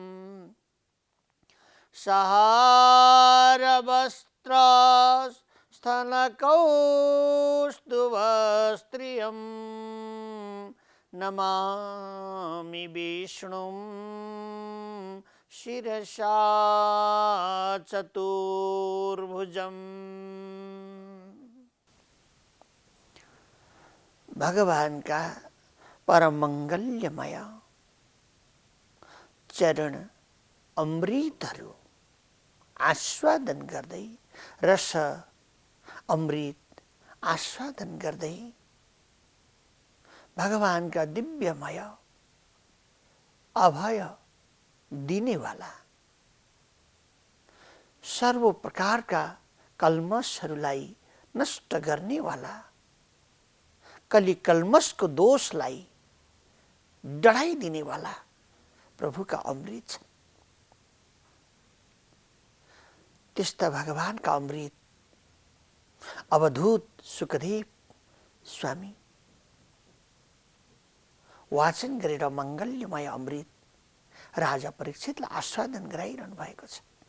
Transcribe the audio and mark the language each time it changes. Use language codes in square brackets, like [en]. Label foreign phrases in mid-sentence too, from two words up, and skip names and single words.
[sa] सहारवस्त्रस्थलकौस्तुभस्त्रियं नमामि विष्णुं शिरसा चतुर्भुजम्। [ne] भगवान का परम मंगल्यमय चरण अमृतहरू आस्वादन गर्दै, रस अमृत आस्वादन गर्दै भगवान का दिव्यमय अभय दिने वाला, सर्व प्रकार का कल्मषहरूलाई नष्ट गर्ने वाला, कलि कल्मषको दोषलाई डढाइदिने वाला प्रभु का अमृत छ। त्यस्ता भगवान का अमृत अवधूत सुखदेव स्वामी वाचन गरेर मंगल्यमय अमृत राजा परीक्षितलाई आस्वादन गराइरहनु भएको छ।